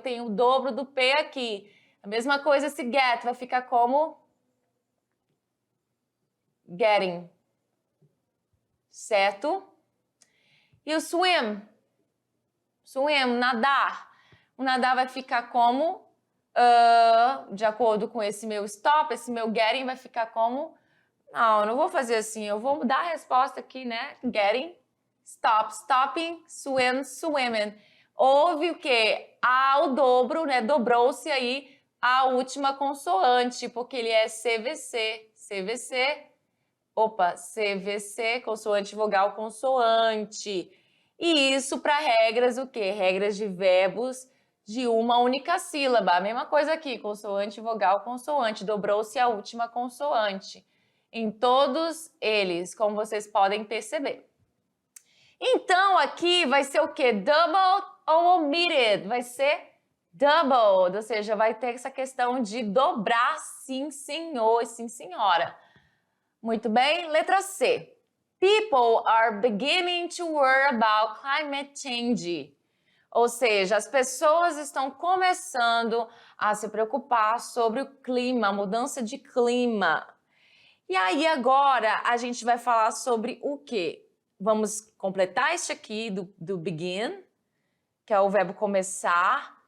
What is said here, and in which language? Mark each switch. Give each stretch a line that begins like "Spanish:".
Portuguese: Tem o dobro do P aqui. A mesma coisa esse get, vai ficar como getting, certo? E o swim? Swim, nadar. O nadar vai ficar como, de acordo com esse meu stop, esse meu getting vai ficar como... Não, eu não vou fazer assim, eu vou dar a resposta aqui, né?
English: Getting, stop, stopping, swim, swimming.
Portuguese: Houve o quê? O dobro, né? Dobrou-se aí a última consoante, porque ele é CVC. CVC, CVC, consoante, vogal, consoante. E isso para regras o quê? Regras de verbos de uma única sílaba. A mesma coisa aqui, consoante, vogal, consoante. Dobrou-se a última consoante. Em todos eles, como vocês podem perceber. Então, aqui vai ser o quê? Double ou omitted? Vai ser doubled, ou seja, vai ter essa questão de dobrar sim, senhor e sim, senhora. Muito bem. Letra C.
English: People are beginning to worry about climate change.
Portuguese: Ou seja, as pessoas estão começando a se preocupar sobre o clima, a mudança de clima. E aí agora a gente vai falar sobre o quê? Vamos completar este aqui do begin, que é o verbo começar.